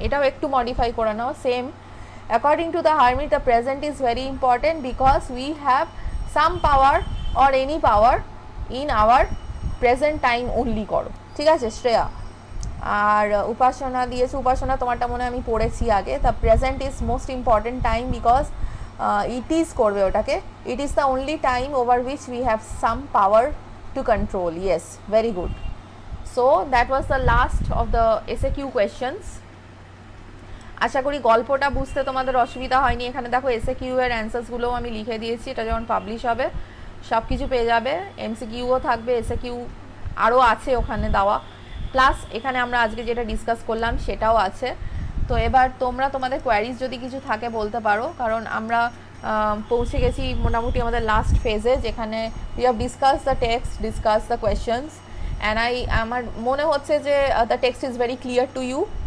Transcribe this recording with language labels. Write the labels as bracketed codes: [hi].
[bn] এটাও একটু মডিফাই করে নাও, [en] same according to the hermit the present is very important because we have some power or any power in our present time only [bn] করো, ঠিক আছে [en] Shreya. [bn] আর উপাসনা দিয়েছে, উপাসনা তোমারটা মনে হয় আমি পড়েছি আগে, [en] the present is most important time because it is [bn] করবে ওটাকে, [en] It is the only time over which we have some power to control. Yes, very good. So that was the last of the SAQ questions. [bn] আশা করি গল্পটা বুঝতে তোমাদের অসুবিধা হয়নি। এখানে দেখো SAQ এর অ্যান্সার্সগুলোও আমি লিখে দিয়েছি, এটা যখন পাবলিশ হবে সব কিছু পেয়ে যাবে, MCQও থাকবে, SAQ আরও আছে ওখানে দেওয়া, প্লাস এখানে আমরা আজকে যেটা ডিসকাস করলাম সেটাও আছে। তো এবার তোমরা তোমাদের কোয়ারিজ যদি কিছু থাকে বলতে পারো, কারণ আমরা পৌঁছে গেছি মোটামুটি আমাদের লাস্ট ফেজে, যেখানে [en] we have discuss the text, discuss the questions, [bn] and আমার মনে হচ্ছে যে [en] The text is very clear to you.